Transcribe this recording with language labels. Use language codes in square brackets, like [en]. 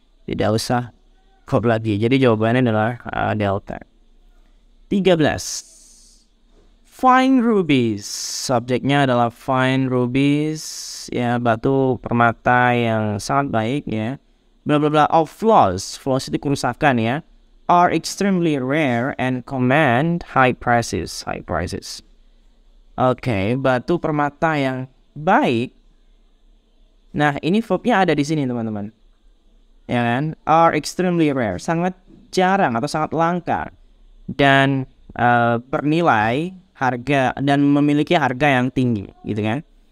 [id] Tidak usah verb lagi. Jadi jawabannya adalah delta. 13. Fine rubies. Subjeknya adalah fine rubies, ya batu permata yang sangat baik ya. [en] Bla bla bla of flaws. [id] Flaws itu kerusakan ya. [en] Are extremely rare and command high prices. High prices. [id] Oke, batu permata yang baik. Nah, ini verbnya ada di sini teman-teman. Ya kan? [en] Are extremely rare. [id] Sangat jarang atau sangat langka. Dan bernilai harga dan memiliki harga yang tinggi, gitu kan?